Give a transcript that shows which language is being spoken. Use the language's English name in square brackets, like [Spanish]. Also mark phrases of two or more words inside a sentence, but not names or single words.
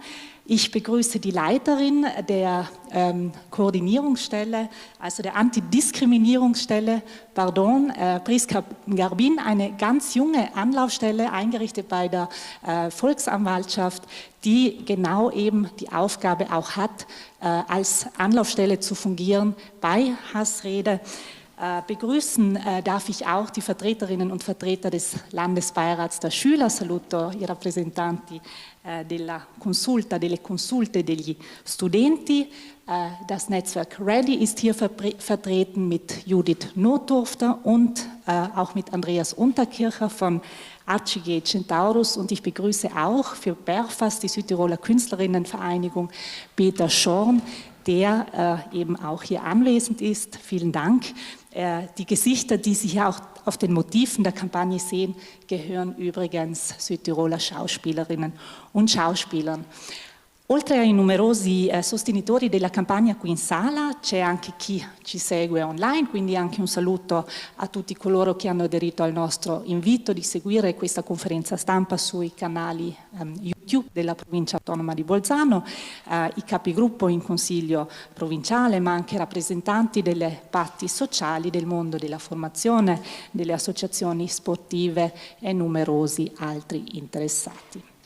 [German] Ich begrüße die Leiterin der Koordinierungsstelle, also der Antidiskriminierungsstelle, Priska Garbin, eine ganz junge Anlaufstelle, eingerichtet bei der Volksanwaltschaft, die genau eben die Aufgabe auch hat, als Anlaufstelle zu fungieren bei Hassrede. Begrüßen darf ich auch die Vertreterinnen und Vertreter des Landesbeirats der Schüler, [Italian] saluto i rappresentanti della consulta, delle consulte degli studenti. [German] Das Netzwerk Ready ist hier vertreten mit Judith Notdurfter und auch mit Andreas Unterkircher von ACG Centaurus, und ich begrüße auch für Berfas, die Südtiroler Künstlerinnenvereinigung, Peter Schorn, der eben auch hier anwesend ist. Vielen Dank. Die Gesichter, die Sie hier auch auf den Motiven der Kampagne sehen, gehören übrigens Südtiroler Schauspielerinnen und Schauspielern. [Italian] Oltre ai numerosi sostenitori della campagna qui in sala, c'è anche chi ci segue online, quindi anche un saluto a tutti coloro che hanno aderito al nostro invito di seguire questa conferenza stampa sui canali YouTube della provincia autonoma di Bolzano, i capigruppo in consiglio provinciale, ma anche rappresentanti delle parti sociali, del mondo della formazione, delle associazioni sportive e numerosi altri interessati.